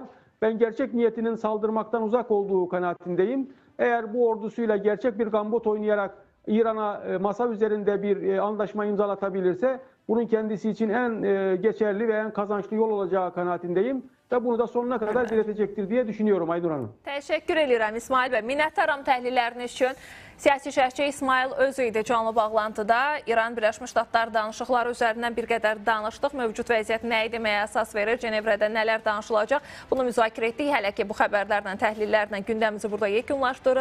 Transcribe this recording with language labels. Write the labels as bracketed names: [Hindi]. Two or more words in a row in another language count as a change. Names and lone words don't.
[Turkish] Ben gerçek niyetinin saldırmaktan uzak olduğu kanaatindeyim. Eğer bu ordusuyla gerçek bir gambot oynayarak İran'a masa üzerinde bir anlaşma imzalatabilirse bunun kendisi için en geçerli ve en kazançlı yol olacağı kanaatindeyim. Ve bunu da sonuna kadar diretecektir diye düşünüyorum Aynur Hanım. [Azerbaijani] Teşekkür edirəm İsmail bəy. Minnətdaram təhlilləriniz üçün. Siyasi şərhçi İsmail Özü idi canlı bağlantıda. İran Birləşmiş Ştatlar danışıqları üzərindən bir qədər danışdıq. Mövcud vəziyyət nə etməyə əsas verir? Cenevrədə nələr danışılacaq? Bunu müzakirə etdik. Hələ ki bu xəbərlərlə, təhlillərlə gündəmimizi burada yekunlaşdırırıq.